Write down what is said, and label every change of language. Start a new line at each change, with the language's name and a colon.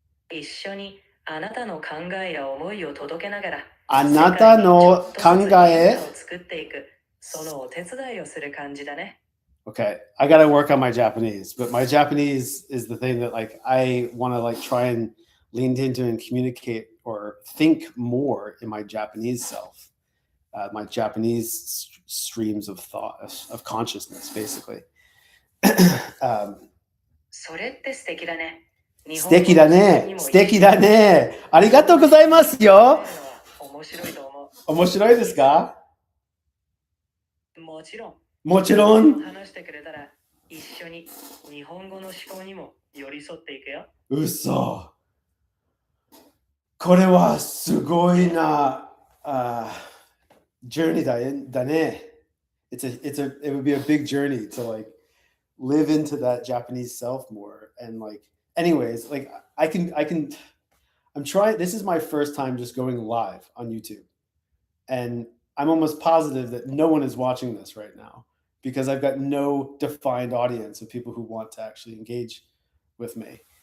Japanese: 一緒にあなたの考えや思いを届けながら。あなたの考えを作っていく。そのお手伝いをする感じだね。
English: Okay, I gotta work on my Japanese, but my Japanese is the thing that like I want to like try and lean into and communicate or think more in my Japanese self, my Japanese streams of thought, of consciousness, basically.
Japanese: それって素敵だね。素敵だね。素敵だね。ありがとうございますよ。面白いと思う。面白いですか？もちろん。もちろん。話してくれたら一緒に日本語の思考にも寄り添っていくよ。嘘。これはすごいな、journey だね。
English: It would be a big journey to like live into that Japanese self more. And like, anyways, like I'm trying, this is my first time just going live on YouTube. And I'm almost positive that no one is watching this right now because I've got no defined audience of people who want to actually engage with me.